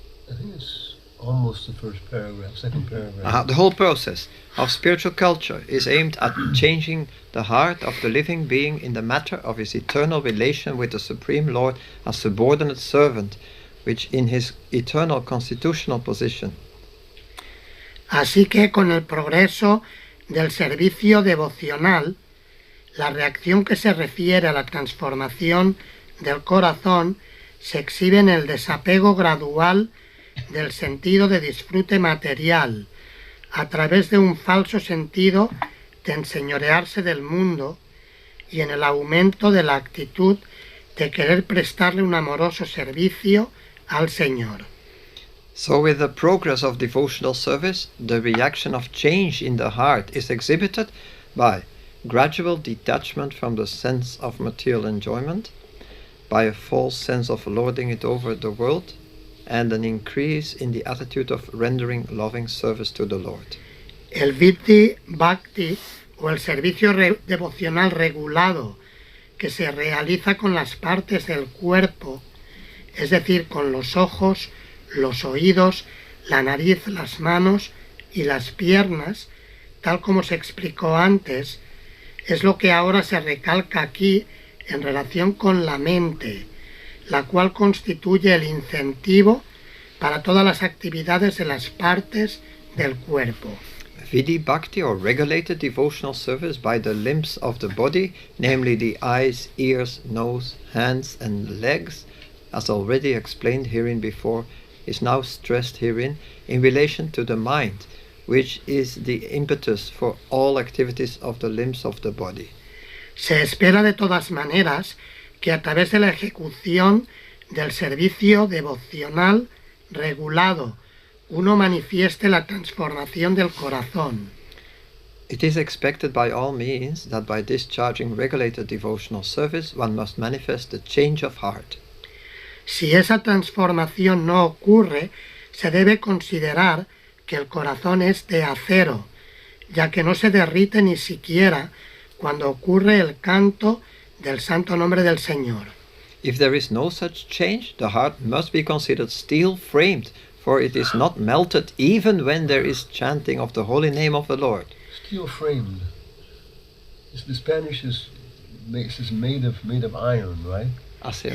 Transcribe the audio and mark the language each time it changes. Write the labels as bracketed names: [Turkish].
[English] I think it's almost the first paragraph, second paragraph. The whole process of spiritual culture is aimed at changing the heart of the living being in the matter of his eternal relation with the Supreme Lord as subordinate servant, which in his eternal constitutional position. [Spanish] Así que con el progreso del servicio devocional, la reacción que se refiere a la transformación del corazón se exhibe en el desapego gradual del sentido de disfrute material, a través de un falso sentido de enseñorearse del mundo y en el aumento de la actitud de querer prestarle un amoroso servicio al Señor. [English] So with the progress of devotional service, the reaction of change in the heart is exhibited by gradual detachment from the sense of material enjoyment, by a false sense of lording it over the world, and an increase in the attitude of rendering loving service to the Lord. [Spanish] El Vitti Bhakti o el servicio devocional regulado que se realiza con las partes del cuerpo, es decir, con los ojos, los oídos, la nariz, las manos y las piernas, tal como se explicó antes, es lo que ahora se recalca aquí en relación con la mente, la cual constituye el incentivo para todas las actividades de las partes del cuerpo. [English] Vidhi Bhakti, or regulated devotional service by the limbs of the body, namely the eyes, ears, nose, hands and legs, as already explained herein before, is now stressed herein in relation to the mind, which is the impetus for all activities of the limbs of the body. [Spanish] Se espera de todas maneras que a través de la ejecución del servicio devocional regulado uno manifieste la transformación del corazón. [English] It is expected by all means that by discharging regulated devotional service one must manifest the change of heart. [Spanish] Si esa transformación no ocurre, se debe considerar que el corazón es de acero, ya que no se derrite ni siquiera cuando ocurre el canto del santo nombre del Señor. [English] If there is no such change, the heart must be considered steel-framed, for it is not melted even when there is chanting of the holy name of the Lord. Steel framed. The Spanish is made of iron, right? [Spanish] Acero.